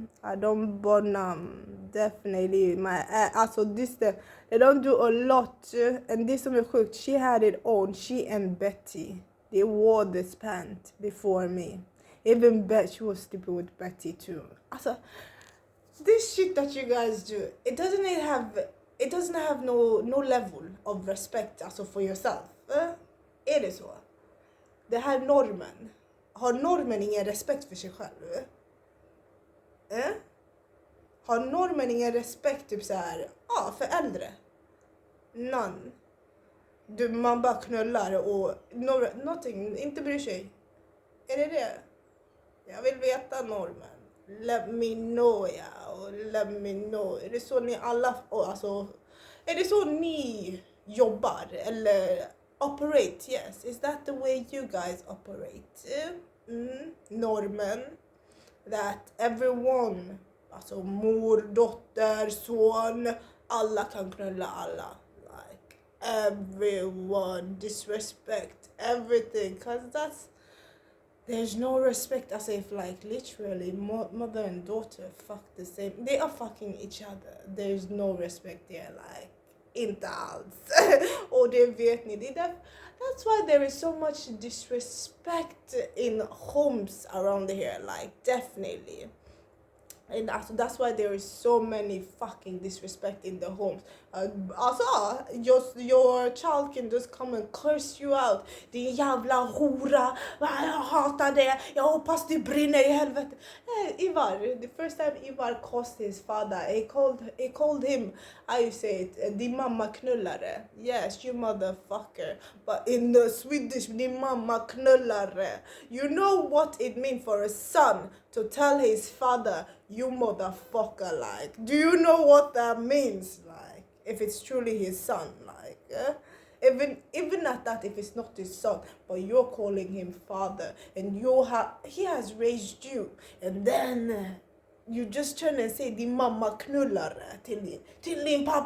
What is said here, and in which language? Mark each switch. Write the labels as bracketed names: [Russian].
[English] I don't burn them, definitely. They don't do a lot. And this [Swedish] som är sjukt, [English] she had it on. She and Betty, they wore this pant before me. Even she was stupid with Betty too. Alltså, this shit that you guys do, it doesn't have no level of respect alltså for yourself. [Swedish] Är det så? Det här Normen. Har Normen ingen respekt för sig själv? Har Normen ingen respekt typ så här, för äldre? None. Man bara knullar och någonting, inte bryr sig. Är det? Jag vill veta Normen. [English] Let me know, let me know. [Swedish] Är det så ni alla, alltså, är det så ni jobbar eller operate? [English] Yes, is that the way you guys operate? Normen, that everyone, [Swedish] alltså mor, dotter, son, alla kan knulla alla. [English] Like everyone, disrespect everything, cause there's no respect. As if like literally mother and daughter fuck the same. They are fucking each other. There's no respect there, like [Swedish] inte alls. Och det vet ni. [English] That's why there is so much disrespect in homes around here, like definitely. And also, that's why there is so many fucking disrespect in the homes. Also, your child can just come and curse you out. [Swedish] Din jävla hora, jag hatar det, jag hoppas det brinner i helvete. [English] Ivar, the first time Ivar cursed his father, he called him, I say it, [Swedish] din mamma knullare. [English] Yes, you motherfucker. But in the Swedish, [Swedish] din mamma knullare. [English] You know what it means for a son to tell his father, you motherfucker, like, do you know what that means, like, if it's truly his son, like, even at that, if it's not his son, but you're calling him father, and he has raised you, and then you just turn and say, [Swedish] din mamma knullare till din